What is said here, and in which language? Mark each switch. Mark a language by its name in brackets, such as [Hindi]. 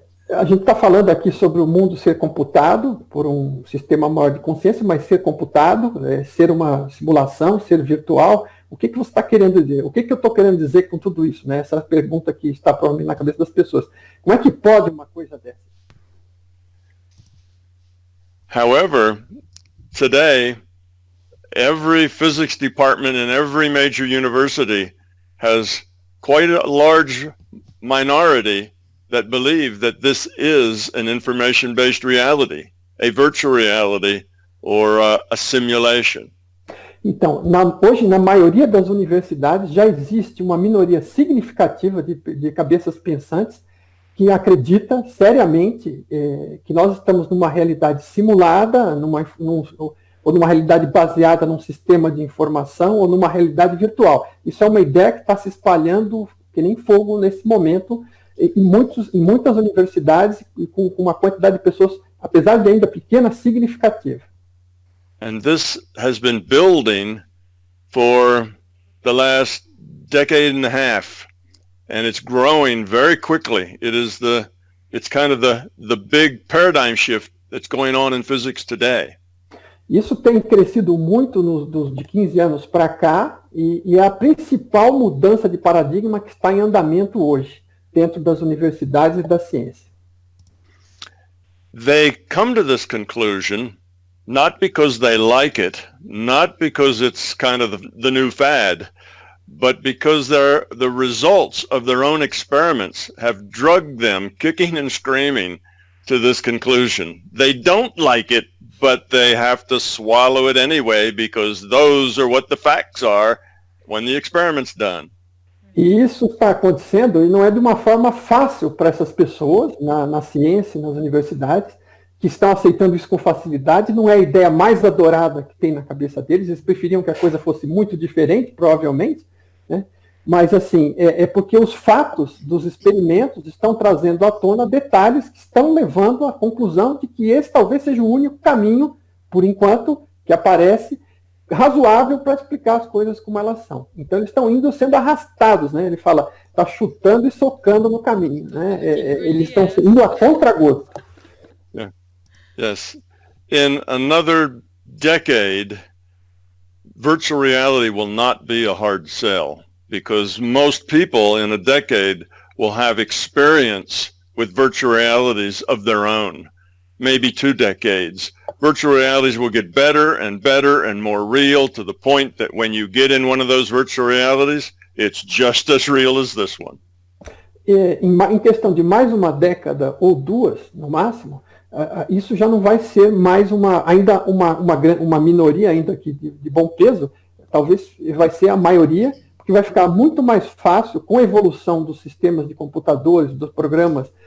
[Portuguese] A gente está falando aqui sobre o mundo ser computado por um sistema maior de consciência, mas ser computado, ser uma simulação, ser virtual. O que você está querendo dizer? O que eu estou querendo dizer com tudo isso, né? Essa pergunta que está provavelmente na cabeça das pessoas. Como é que pode uma coisa dessa? [English] However, today, every physics department in every major university has quite a large minority that believe that this is an information-based reality, a virtual reality, or a simulation. [Portuguese] Então, hoje, na maioria das universidades, já existe uma minoria significativa de cabeças pensantes que acredita seriamente que nós estamos numa realidade simulada, ou numa realidade baseada num sistema de informação, ou numa realidade virtual. Isso é uma ideia que está se espalhando que nem fogo nesse momento, em muitas universidades, e com uma quantidade de pessoas, apesar de ainda pequena, significativa. [English] And this has been building for the last decade and a half, and it's growing very quickly. It's kind of the big paradigm shift that's going on in physics today. [Portuguese] Isso tem crescido muito de 15 anos para cá, e é a principal mudança de paradigma que está em andamento hoje, dentro das universidades e da ciência. [English] They come to this conclusion not because they like it, not because it's kind of the new fad, but because the results of their own experiments have drugged them, kicking and screaming, to this conclusion. They don't like it, but they have to swallow it anyway because those are what the facts are when the experiment's done. [Portuguese] E isso está acontecendo, e não é de uma forma fácil para essas pessoas, na ciência, nas universidades, que estão aceitando isso com facilidade. Não é a ideia mais adorada que tem na cabeça deles, eles preferiam que a coisa fosse muito diferente, provavelmente, né? Mas, assim, é porque os fatos dos experimentos estão trazendo à tona detalhes que estão levando à conclusão de que esse talvez seja o único caminho, por enquanto, que aparece razoável para explicar as coisas como elas são. Então, eles estão sendo arrastados, né? Ele fala, está chutando e socando no caminho, né? Eles estão indo a contragosto. [English] Yeah. Yes. In another decade, virtual reality will not be a hard sell because most people in a decade will have experience with virtual realities of their own, maybe 2 decades. Virtual realities will get better and more real to the point that when you get in one of those virtual realities, it's just as real as this one. [Portuguese] Em questão de mais uma década ou 2, no máximo, isso já não vai ser mais uma minoria ainda aqui de bom peso, talvez vai ser a maioria, porque vai ficar muito mais fácil com a evolução dos sistemas de computadores, dos programas